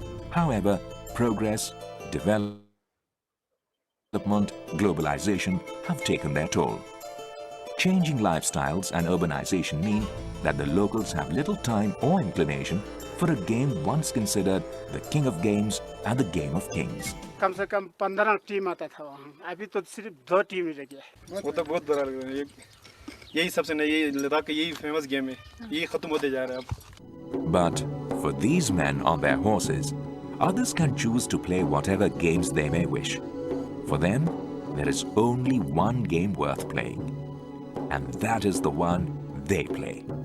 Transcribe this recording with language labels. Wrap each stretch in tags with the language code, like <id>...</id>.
<en>However, progress, development, globalization have taken their toll. Changing lifestyles and urbanization mean that the locals have little time or inclination for a game once considered the king of games and the game of kings.</en> <hi>कम से कम 15 team आता था वहाँ, अभी तो सिर्फ 2 team ही रह गया। वो तो बहुत बुरा लग रहा है। यही सबसे नई, यही लद्दाख का यही फेमस गेम है, यही खत्म होते जा रहा है अब।</hi> <en>But for these men on their horses, others can choose to play whatever games they may wish. For them, there is only one game worth playing, and that is the one they play.</en>